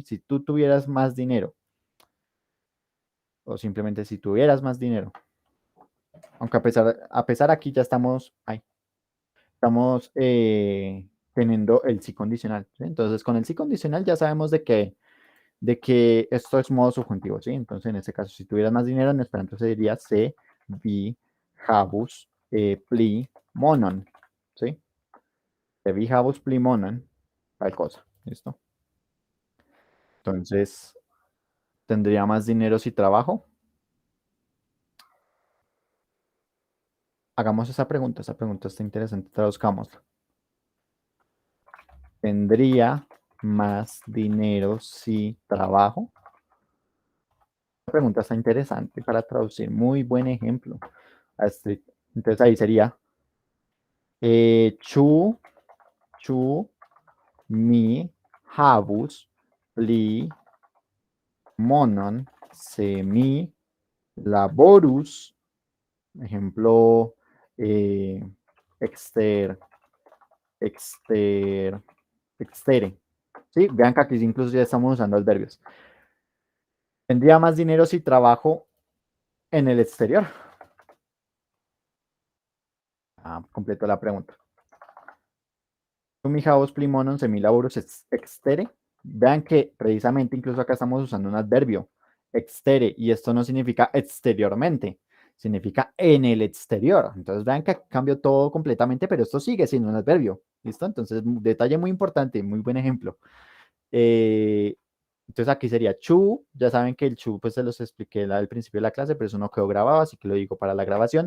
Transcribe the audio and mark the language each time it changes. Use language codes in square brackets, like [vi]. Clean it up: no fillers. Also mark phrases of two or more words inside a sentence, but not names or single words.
[es] Si tú tuvieras más dinero, o simplemente si tuvieras más dinero, aunque a pesar aquí ya estamos teniendo el sí condicional, ¿sí? Entonces con el sí condicional ya sabemos de que esto es modo subjuntivo, ¿sí? Entonces, en este caso, si tuvieras más dinero, en esperanto se diría se, [eo] vi, habus, pli, monon, ¿sí? Se vi, habus, pli, monon, [es] tal cosa, ¿listo? Entonces, ¿tendría más dinero si trabajo? Hagamos esa pregunta está interesante, traduzcámosla. ¿Tendría más dinero si trabajo? Esta pregunta está interesante para traducir, muy buen ejemplo. Entonces ahí sería [eo] chu mi havus pli monon se mi laborus, [es] ejemplo, [eo] exter, exter, extere. [es] ¿Sí? Vean que aquí incluso ya estamos usando adverbios. ¿Tendría más dinero si trabajo en el exterior? Completo la pregunta. [eo] Mi havus pli monon se mi laborus extere. [es] Vean que precisamente incluso acá estamos usando un adverbio, extere, y esto no significa exteriormente, significa en el exterior. Entonces vean que cambió todo completamente, pero esto sigue siendo un adverbio. ¿Listo? Entonces, detalle muy importante, muy buen ejemplo. Entonces aquí sería chu, ya saben que el chu pues se los expliqué al principio de la clase, pero eso no quedó grabado, así que lo digo para la grabación.